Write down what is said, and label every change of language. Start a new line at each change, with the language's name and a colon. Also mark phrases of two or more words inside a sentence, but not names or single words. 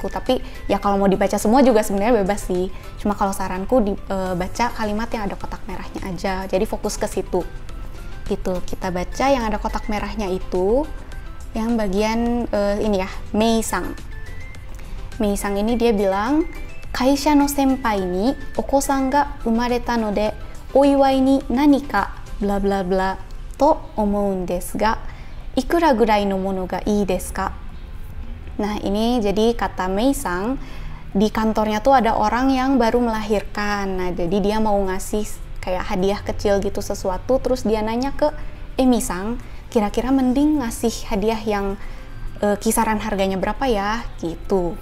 Indonesian: Tapi ya kalau mau dibaca semua juga sebenarnya bebas sih. Cuma kalau saranku baca kalimat yang ada kotak merahnya aja. Jadi fokus ke situ. Gitu. Kita baca yang ada kotak merahnya itu yang bagian ini ya, Mei-san. Mei-san ini dia bilang,
Japanese: "会社の先輩にお子さんが生まれたのでお祝いに何か bla bla bla と思うんですがいくらぐらいのものがいいですか?"
Indonesian: Nah, ini jadi kata Mei-san, di kantornya tuh ada orang yang baru melahirkan. Nah, jadi dia mau ngasih kayak hadiah kecil gitu sesuatu, terus dia nanya ke Emi-san, kira-kira mending ngasih hadiah yang kisaran harganya berapa ya gitu.